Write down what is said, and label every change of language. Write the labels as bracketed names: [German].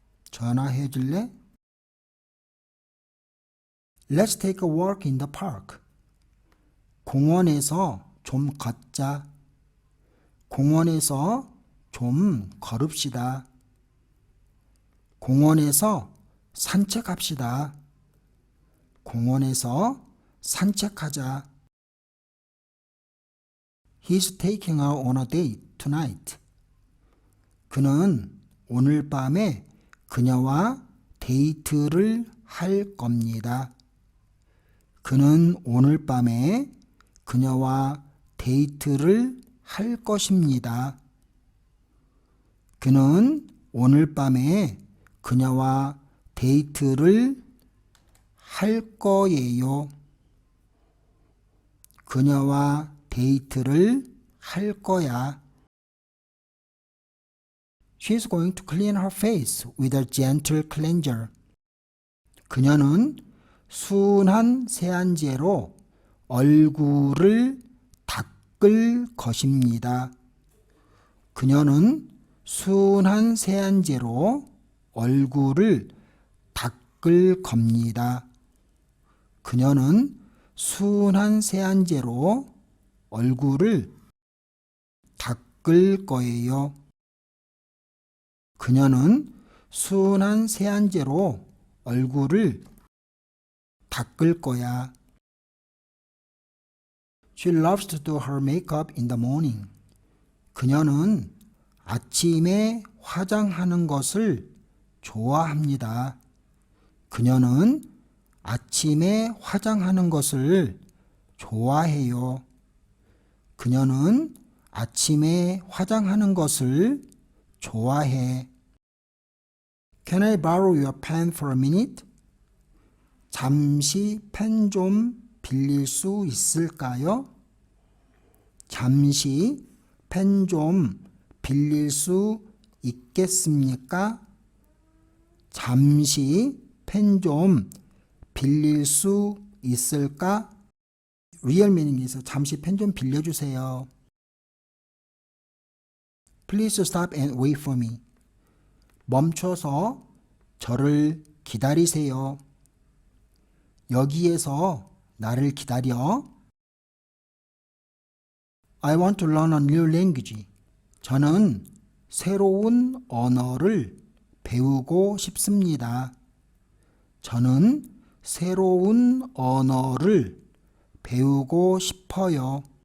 [Korean] 전화해 줄래? [English] Let's take a walk in the park. [Korean] 공원에서 좀 걷자. 공원에서 좀 걸읍시다. 공원에서 산책합시다. 공원에서 산책하자. [English] He's taking her on a date tonight. [Korean] 그는 오늘 밤에 그녀와 데이트를 할 겁니다. 그는 오늘 밤에 그녀와 데이트를 할 것입니다. 그는 오늘 밤에 그녀와 데이트를 할 거예요. 그녀와 데이트를 할 거야. [English] She's going to clean her face with a gentle cleanser. [Korean] 그녀는 순한 세안제로 얼굴을 닦을 것입니다. 그녀는 순한 세안제로 얼굴을 닦을 겁니다. 그녀는 순한 세안제로 얼굴을 닦을 거예요. 그녀는 순한 세안제로 얼굴을 닦을 거야. [English] She loves to do her makeup in the morning. [Korean] 그녀는 아침에 화장하는 것을 좋아합니다. 그녀는 아침에 화장하는 것을 좋아해요. 그녀는 아침에 화장하는 것을 좋아해. [English] Can I borrow your pen for a minute? [Korean] 잠시 펜 좀 빌릴 수 있을까요? 잠시 펜 좀 빌릴 수 있겠습니까? 잠시 펜 좀 빌릴 수 있을까? 리얼 미닝에서 잠시 펜 좀 빌려주세요. [English] Please stop and wait for me. [Korean] 멈춰서 저를 기다리세요. 여기에서 나를 기다려. [English] I want to learn a new language. [Korean] 저는 새로운 언어를 배우고 싶습니다. 저는 새로운 언어를 배우고 싶어요.